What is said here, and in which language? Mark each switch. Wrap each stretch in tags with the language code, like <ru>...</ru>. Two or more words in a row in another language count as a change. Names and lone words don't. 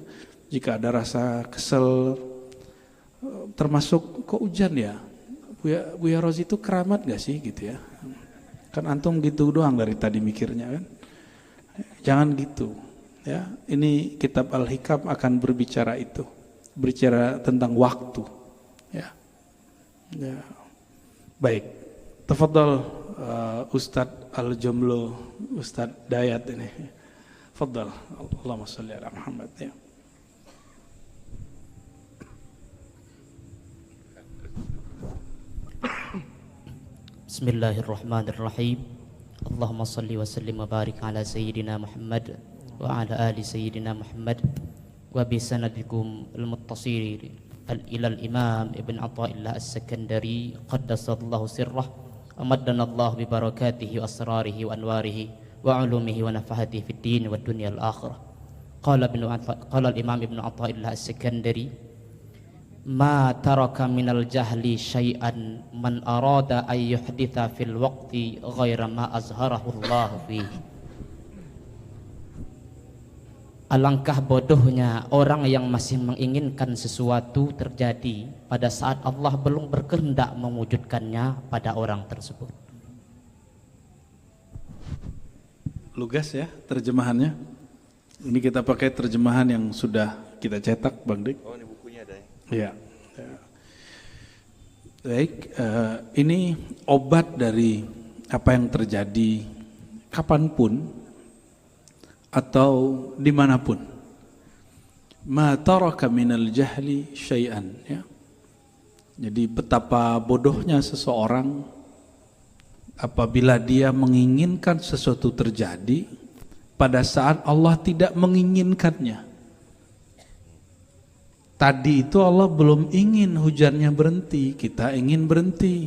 <id>Jika ada rasa kesel, termasuk kok hujan ya, Buya Rozi itu keramat gak sih gitu ya, kan antum gitu doang dari tadi mikirnya kan, jangan gitu ya. Ini kitab Al-Hikam akan berbicara itu, berbicara tentang waktu ya. Ya. Baik, tafadhal Ustadz Al-Jomlo, Ustadz Dayat ini. Tafadhal.</id> <ar>اللهم صل على محمد ya. بسم الله الرحمن الرحيم. اللهم صل وسلم وبارك على سيدنا محمد وعلى آل سيدنا محمد وبسندكم المتصل إلى الإمام ابن عطاء الله السكندري قدس الله سره ومدنا الله ببركاته وأسراره وأنواره وعلومه ونفحاته في الدين والدنيا الآخرة. قال الإمام ابن عطاء الله السكندري ما ترك من الجهل شيئا من أراد أن يحدث في الوقت غير ما أظهره الله فيه.</ar> <id>Alangkah bodohnya orang yang masih menginginkan sesuatu terjadi pada saat Allah belum berkehendak mewujudkannya pada orang tersebut. Lugas ya terjemahannya. Ini kita pakai terjemahan yang sudah kita cetak Bang Dik. Oh, ini bukunya ada Ya. ya? Baik, ini obat dari apa yang terjadi kapanpun atau dimanapun.</id> <ar>ما ترك من الجهل شيئا ya.</ar> <id>Jadi betapa bodohnya seseorang apabila dia menginginkan sesuatu terjadi pada saat Allah tidak menginginkannya. Tadi itu Allah belum ingin hujannya berhenti, kita ingin berhenti.</id>